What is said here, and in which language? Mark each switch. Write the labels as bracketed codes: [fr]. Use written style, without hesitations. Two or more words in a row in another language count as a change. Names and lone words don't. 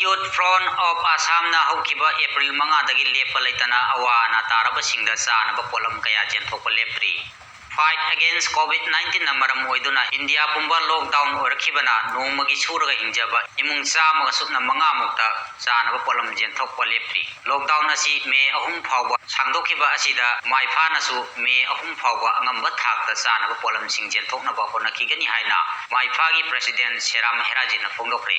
[mni] Youth Front of Assam na haukiba April 5 lepa leitana awa na tarabasingda chanaba polam kaya jenthokpa lepri. [en] Fight against COVID-19 [mni] na maram oiduna India pumba lockdown orakibana nongmagi suraga hingjaba imung chamaga sutna manga mukta chanaba polam jenthokpa lepri. Lockdown asi May 3 phawba sangdokiba asida maifana su May 3 phawba angamba thakta chanaba polam sing jenthoknaba honakigani haina maifagi President Seram Heraji na phongdokre.